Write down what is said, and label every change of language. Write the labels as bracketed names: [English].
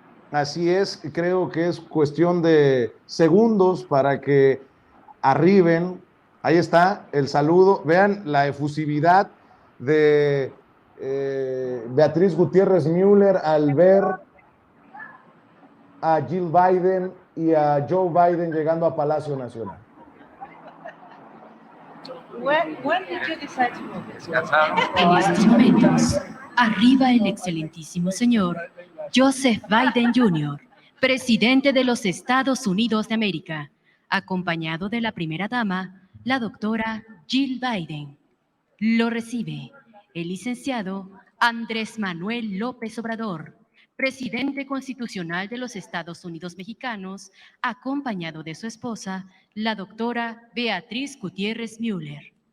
[Spanish] Así es, creo que es cuestión de segundos para que arriben. Ahí está el saludo. Vean la efusividad de Beatriz Gutiérrez Müller al ver a Jill Biden y a Joe Biden llegando a Palacio Nacional. [English] When did you decide to move this? [Spanish] En estos momentos, arriba el excelentísimo señor Joseph Biden Jr., presidente de los Estados Unidos de América, acompañado de la primera dama, la doctora Jill Biden. Lo recibe el licenciado Andrés Manuel López Obrador, presidente constitucional de los Estados Unidos mexicanos, acompañado de su esposa, la doctora Beatriz Gutiérrez Müller.